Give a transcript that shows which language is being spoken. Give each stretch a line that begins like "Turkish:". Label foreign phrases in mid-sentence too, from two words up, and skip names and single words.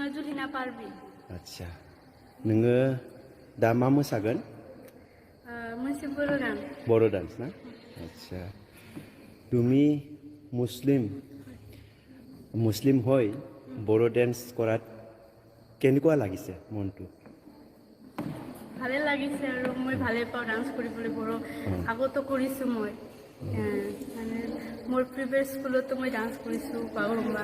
Assamese: বুজিনা পাৰবি
Bodo: आच्छा नोङो दा मा मोसागोन मोनसे बर' गान
Assamese: বড়ো ডান্স না আচ্ছা তুমি মুছলিম হৈ বড়ো ডান্স কৰাত কেনেকুৱা লাগিছে মনটো ভালে লাগিছে আৰু মই ভালে পাওঁ ডান্স কৰিবলৈ বৰ আগতো কৰিছোঁ মই মানে মোৰ
English: previous schoolতো
Assamese: মই ডান্স কৰিছোঁ বাগৰুম্বা